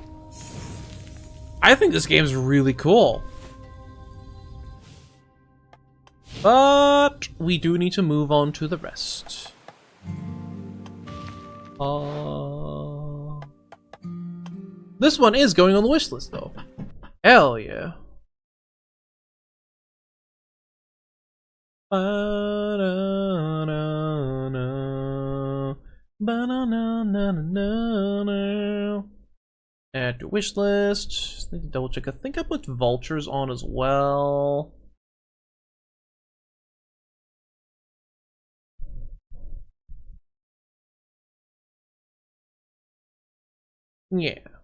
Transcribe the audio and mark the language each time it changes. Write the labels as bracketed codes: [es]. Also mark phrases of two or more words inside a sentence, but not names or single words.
[en] I think this game's really cool. But we do need to move on to the rest. This one is going on the wish list, though. Hell yeah. Ba-da-na-na. Ba-na-na-na-na-na. Add to wish list. Need to double check. I think I put vultures on as well. Yeah.